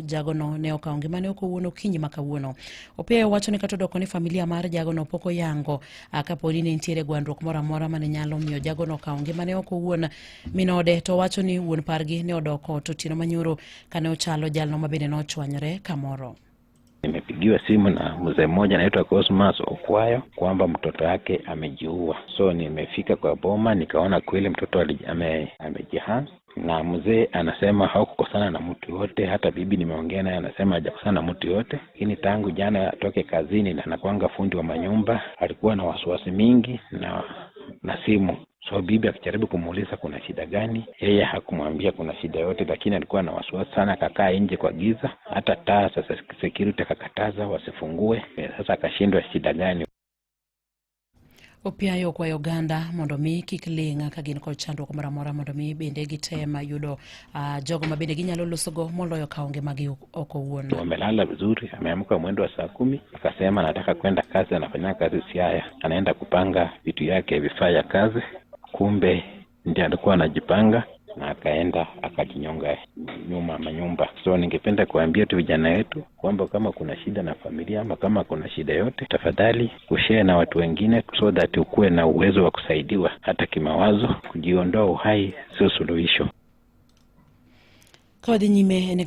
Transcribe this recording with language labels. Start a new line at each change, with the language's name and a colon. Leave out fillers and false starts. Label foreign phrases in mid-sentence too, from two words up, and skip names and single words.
Luo (Kenya and Tanzania): Jagono ne okawo ngimane ok owuon okinyi ma kawuono. Opiayo wacho ni kata odoko ni familia mar jagono pok oyango kaponi ne nitiere gwandruok moro amora mane nyalo miyo jagono okawo ngimane ok owuon. Min ode to wacho ni wuon pargi ne odoko to otieno manyoro kane ochalo jalno ma bende nochwanyore kamoro.
Swahili: Nimepigiwa simu na mzee mmoja anaitwa Cosmas Okwayo kwamba mtoto wake amejiua. So nimefika kwa boma nikaona kweli mtoto amejihang, na mzee anasema hawakukosana na mtu yote. Hata bibi nimeongea naye anasema hajakosana na mtu yote, lakini tangu jana atoke kazini na anakuanga fundi wa manyumba alikuwa na wasiwasi mingi na simu. So bibi akijaribu kumuuliza kuna shida gani, yeye hakumwambia kuna shida yote, lakini alikuwa na wasiwasi sana. Akakaa nje kwa giza, hata taa sasa security akakataza wasifungue. Sasa akashindwa shida gani.
Luo (Kenya and Tanzania): Opiayo kwa Uganda mondo mi kik ling ka gin kod chandruok moro amora mondo mi bende gitema yudo jogo ma bende ginyalo losogo moloyo kawo ngimagi ok owuon.
Swahili: Amelala vizuri, ameamka mwendo wa saa 10, akasema anataka kwenda kazi, anafanya kazi Siaya, anaenda kupanga vitu yake vifaa ya kazi. Kumbe ndiye alikuwa anajipanga na akaenda akajinyonga nyuma manyumba. So ningependa kuambia tu vijana wetu kwamba kama kuna shida na familia ama kama kuna shida yote, tafadhali kushare na watu wengine
English: so that
Swahili: ukue na uwezo wa kusaidiwa hata kimawazo. Kujiondoa uhai sio suluhisho.
Luo (Kenya and Tanzania): Kwa nyime